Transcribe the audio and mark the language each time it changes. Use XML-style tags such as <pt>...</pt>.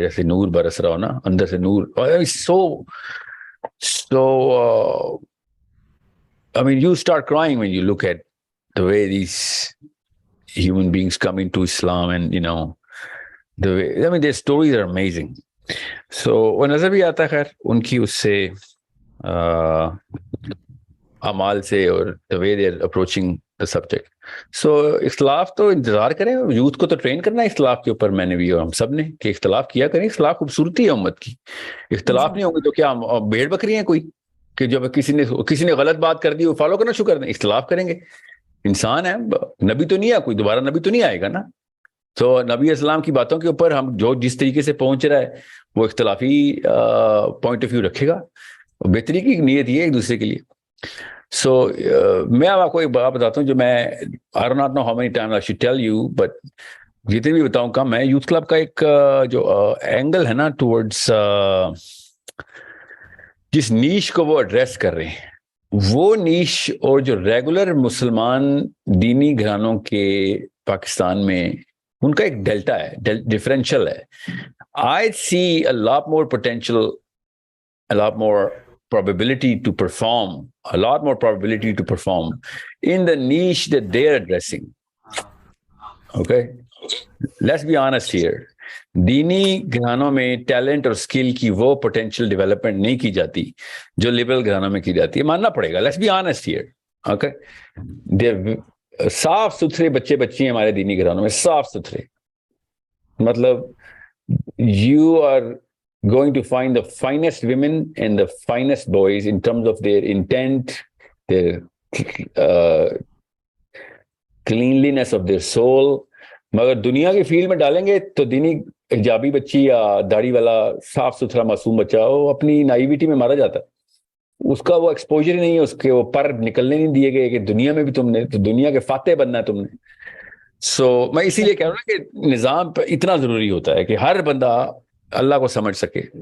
<ur>جیسے نور برس رہا ہو نا اندر سے نور.</ur> <en>So I mean you start crying when you look at the way these human beings come into Islam, and you know the way, I mean their stories are amazing.</en> <ur>So وہ نظر بھی آتا ہے خیر ان کی اس سے اعمال سے اور</ur> <en>the way they are approaching the subject.</en> <ur>So اختلاف تو انتظار کریں, یوتھ کو تو ٹرین کرنا ہے اختلاف کے اوپر, میں نے بھی اور ہم سب نے, کہ اختلاف کیا کریں. اختلاف خوبصورتی ہے امت کی. اختلاف نہیں ہوں گے تو کیا بھیڑ بکری ہیں کوئی کہ جب کسی نے غلط بات کر دی وہ فالو کرنا شروع کر دیں. اختلاف کریں گے, انسان ہے, نبی تو نہیں ہے کوئی, دوبارہ نبی تو نہیں آئے گا نا. تو نبی اسلام کی باتوں کے اوپر ہم جو جس طریقے سے پہنچ رہا ہے وہ اختلافی پوائنٹ آف ویو رکھے گا. بہتری کی نیت یہ ہے ایک دوسرے کے لیے. سو میں آپ کو ایک بات بتاتا ہوں جو میں</ur> <en>I do not know how many times I should tell you, but</en> <ur>جتنے بھی بتاؤں کم ہے. یوتھ کلب کا ایک جو اینگل ہے نا ٹورڈس جس نیش کو وہ ایڈریس کر رہے ہیں, وہ نیش اور جو ریگولر مسلمان دینی گھرانوں کے پاکستان میں ان کا ایک ڈیلٹا ہے, ڈفرینشل ہے.</ur> <en>I see a lot more potential, a lot more probability to perform in the niche that they're addressing. Okay? Let's be honest here.</en> <ur>دینی گھرانوں میں ٹیلنٹ اور اسکل کی وہ پوٹینشیل ڈیولپمنٹ نہیں کی جاتی جو لبرل گھرانوں میں کی جاتی ہے, ماننا پڑے گا.</ur> <en>Let's be honest here.</en> <ur>Okay, صاف ستھرے بچے بچی ہیں ہمارے دینی گھرانوں میں, صاف ستھرے. مطلب</ur> <en>you are going to find the finest women and the finest boys in terms of their intent, their cleanliness of their soul.</en> <ur>مگر دنیا کی فیلڈ میں ڈالیں گے تو دینی حجابی بچی یا داڑھی والا صاف ستھرا معصوم بچہ وہ اپنی نائیوٹی میں مارا جاتا ہے. اس کا وہ ایکسپوجر ہی نہیں ہے, اس کے وہ پر نکلنے نہیں دیے گئے کہ دنیا میں بھی تم نے تو دنیا کے فاتح بننا ہے تم نے. سو میں اسی لیے کہہ رہا ہوں کہ نظام پہ اتنا ضروری ہوتا ہے کہ ہر بندہ اللہ کو سمجھ سکے.</ur>